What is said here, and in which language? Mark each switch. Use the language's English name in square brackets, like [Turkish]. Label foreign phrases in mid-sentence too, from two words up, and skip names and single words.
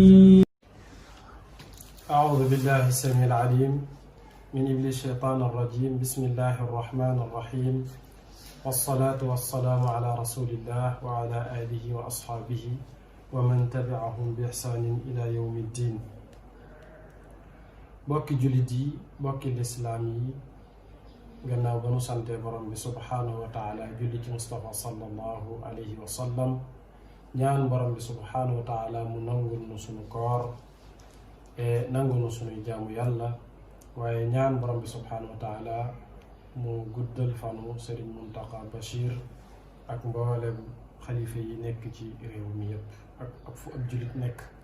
[Arabic] أعوذ بالله السميع العليم من إبليس الشيطان الرجيم. بسم الله الرحمن الرحيم، والصلاة والسلام على رسول الله وعلى آله وأصحابه ومن تبعهم بإحسان إلى يوم الدين. [Wolof] bokki jullit yi, bokki lislaam yi, gannaaw ba nu sante borom bi [Arabic] سبحانه وتعالى [Wolof] julli ci Mustafa [Arabic] صلى الله عليه وسلم, [Wolof] ñaan borom bi [Arabic] سبحانه وتعالى [Wolof] mu nangul nu sunu koor e nangul nu sunuy jaamu yàlla, waaye ñaan borom bi [Arabic] سبحانه وتعالى [Wolof] mu guddal fanu Sëriñ Muntaqa Bachir ak mboolem xalifa yi nekk ci réew mi yépp ak fu ab jullit nekk.